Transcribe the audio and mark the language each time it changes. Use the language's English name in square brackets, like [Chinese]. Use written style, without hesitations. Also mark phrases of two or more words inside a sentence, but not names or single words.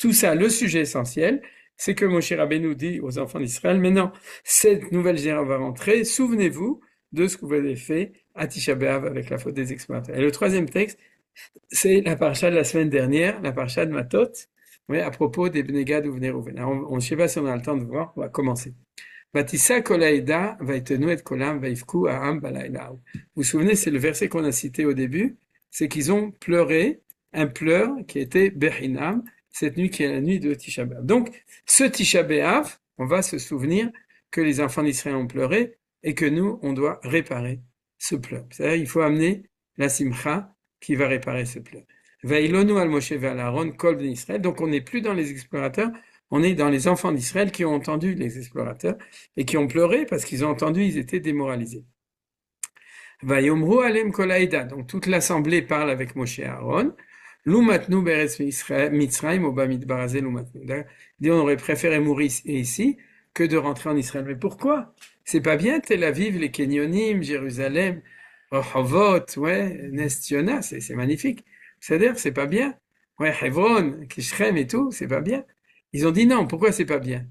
[French] Tout ça, le sujet essentiel, c'est que Moshe Rabbeinu dit aux enfants d'Israël, mais non, cette nouvelle génération va rentrer, souvenez-vous de ce que vous avez fait à Tisha B'Av avec la faute des explorateurs. Et le troisième texte, c'est la paracha de la semaine dernière, la paracha de Matot, oui, à propos des Bnei Gad ou Bnei Rouven. Je ne sais pas si on a le temps de voir, on va commencer. [Hebrew] ותשא כל העדה ויתנו את קולם ויבכו העם בלילה. [French] Vous vous souvenez, c'est le verset qu'on a cité au début, c'est qu'ils ont pleuré un pleur qui était Bechinam, cette nuit qui est la nuit de Tisha B'Av. Donc, ce Tisha B'Av, on va se souvenir que les enfants d'Israël ont pleuré et que nous, on doit réparer ce pleur. C'est-à-dire, il faut amener la simcha qui va réparer ce pleur. [Hebrew] וילנו על משה ועל אהרן כל בני ישראל. [French] Donc, on n'est plus dans les explorateurs, on est dans les enfants d'Israël qui ont entendu les explorateurs et qui ont pleuré parce qu'ils ont entendu, ils étaient démoralisés. [Hebrew] ויאמרו אלהם כל העדה. [French] Donc, toute l'assemblée parle avec Moshe et Aaron. [Hebrew] לו מתנו בארץ מצרים או במדבר הזה לו מתנו. [French] On aurait préféré mourir ici que de rentrer en Israël. Mais pourquoi? C'est pas bien Tel Aviv, les Kenyonim, Jérusalem, Rehovot, ouais, Nes Tzionah, c'est magnifique. C'est-à-dire, c'est pas bien. Ouais, Hebron, Kishrem et tout, c'est pas bien. Ils ont dit non, pourquoi c'est pas bien?